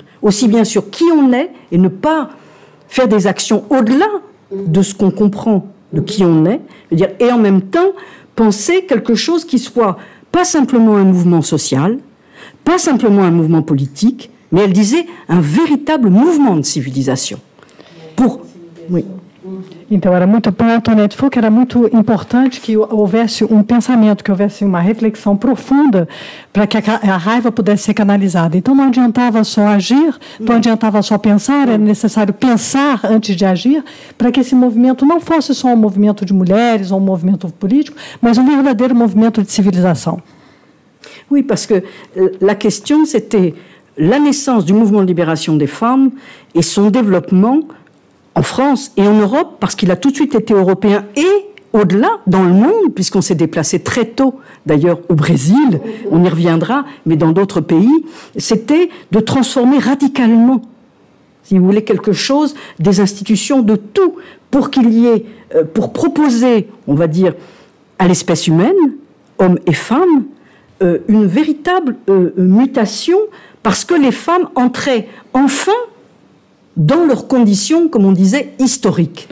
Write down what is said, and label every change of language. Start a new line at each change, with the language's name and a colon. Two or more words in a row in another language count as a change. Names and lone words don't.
French: Aussi bien sur qui on est, et ne pas faire des actions au-delà de ce qu'on comprend de qui on est. C'est-à-dire, et en même temps, penser quelque chose qui soit pas simplement un mouvement social, pas simplement un mouvement politique, mais elle disait un véritable mouvement de civilisation. Oui.
Portuguese: Então, para Antoinette Fouque era muito importante que houvesse um pensamento, que houvesse uma reflexão profunda para que a raiva pudesse ser canalizada. Então, não adiantava só agir, não adiantava só pensar, era necessário pensar antes de agir, para que esse movimento não fosse só um movimento de mulheres ou um movimento político, mas um verdadeiro movimento de civilização.
French: Oui, parce que la question, c'était la naissance du mouvement de libération des femmes et son développement en France et en Europe, parce qu'il a tout de suite été européen et au-delà, dans le monde, puisqu'on s'est déplacé très tôt, d'ailleurs au Brésil, on y reviendra, mais dans d'autres pays, c'était de transformer radicalement, si vous voulez, quelque chose, des institutions, de tout, pour qu'il y ait, pour proposer, on va dire, à l'espèce humaine, hommes et femmes, une véritable mutation, parce que les femmes entraient enfin dans leurs conditions, comme on disait, historiques.